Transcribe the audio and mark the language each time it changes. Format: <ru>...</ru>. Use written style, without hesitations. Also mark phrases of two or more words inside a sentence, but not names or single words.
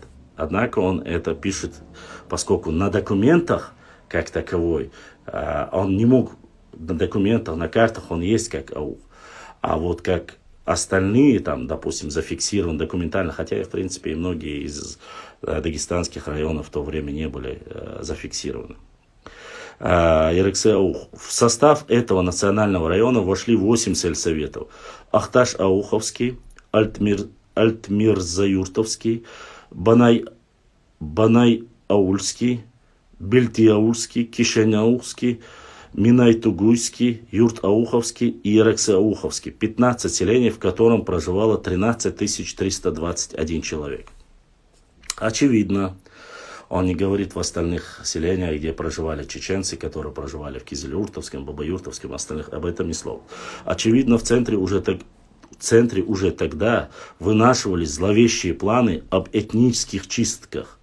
<ru>Однако он это пишет, поскольку на документах, как таковой, он не мог, на документах, на картах он есть как аух. А вот как остальные, там, допустим, зафиксированы документально, хотя, в принципе, и многие из дагестанских районов в то время не были зафиксированы. Ярыксы-Аух. В состав этого национального района вошли 8 сельсоветов. Ахташ-Ауховский, Альтмирзаюртовский, Банай-Аульский, Бельти-Аульский, Кишень-Аухский, Минай-Тугуйский, Юрт-Ауховский и Ярыксы-Ауховский. 15 селений, в котором проживало 13 321 человек. Очевидно, он не говорит в остальных селениях, где проживали чеченцы, которые проживали в Кизилюртовском, Бабаюртовском, остальных, об этом ни слова. Очевидно, в центре уже тогда вынашивались зловещие планы об этнических чистках.</ru>